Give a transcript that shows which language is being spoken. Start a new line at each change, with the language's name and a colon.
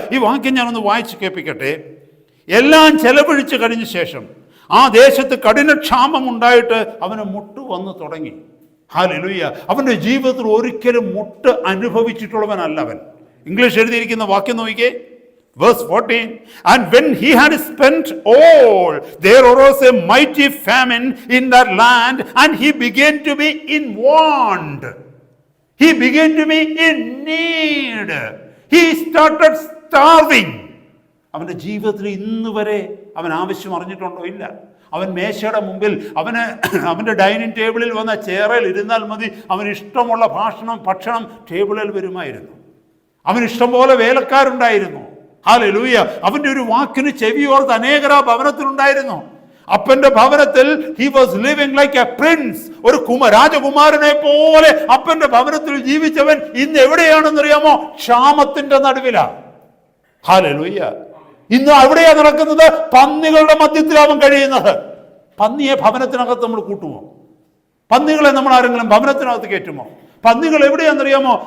Malayalam: ഈ വാക്യം ഞാനൊന്ന് വായിച്ച് കേൾപ്പിക്കട്ടെ. എല്ലാം ചെലവഴിച്ച് കഴിഞ്ഞ ശേഷം ആ ദേശത്ത് കഠിനക്ഷാമം ഉണ്ടായിട്ട് അവന് മുട്ട് വന്ന് തുടങ്ങി. ഹല്ലേലൂയ. അവൻ്റെ ജീവിതത്തിൽ ഒരിക്കലും മുട്ട് അനുഭവിച്ചിട്ടുള്ളവനല്ല അവൻ. ഇംഗ്ലീഷ് എഴുതിയിരിക്കുന്ന വാക്യം നോക്കിക്കേ, verse 14.
English: And when he had spent all, there arose a mighty famine in that land, and he began to be in want. He began to be in need. He started starving.
Malayalam: അവൻ്റെ ജീവിതത്തിൽ ഇന്ന് വരെ അവൻ ആവശ്യം അറിഞ്ഞിട്ടുണ്ടോ? ഇല്ല. അവൻ മേശയുടെ മുമ്പിൽ, അവൻ്റെ ഡൈനിങ് ടേബിളിൽ വന്ന ചേറയിൽ ഇരുന്നാൽ മതി, അവന് ഇഷ്ടമുള്ള ഭക്ഷണം ടേബിളിൽ വരുമായിരുന്നു. അവന് ഇഷ്ടംപോലെ വേലക്കാരുണ്ടായിരുന്നു. ഹല്ലേലൂയ. അവൻ്റെ ഒരു വാക്കിന് ചെവിയോർത്ത് അനേകരാ ഭവനത്തിലുണ്ടായിരുന്നു. അപ്പന്റെ ഭവനത്തിൽ
English: he was living like a prince.
Malayalam: ഒരു രാജകുമാരനെ പോലെ അപ്പന്റെ ഭവനത്തിൽ ജീവിച്ചവൻ ഇന്ന് എവിടെയാണെന്നറിയാമോ? ക്ഷാമത്തിന്റെ നടുവിലാണ്. ഹല്ലേലൂയ. ഇന്ന് അവിടെയാ നടക്കുന്നത്. പന്നികളുടെ മധ്യത്തിൽ അവൻ കഴിയുന്നത്. പന്നിയെ ഭവനത്തിനകത്ത് നമ്മൾ കൂട്ടുമോ? പന്നികളെ നമ്മൾ ആരെങ്കിലും ഭവനത്തിനകത്ത് കയറ്റുമോ? പന്നികൾ എവിടെയാണെന്നറിയാമോ?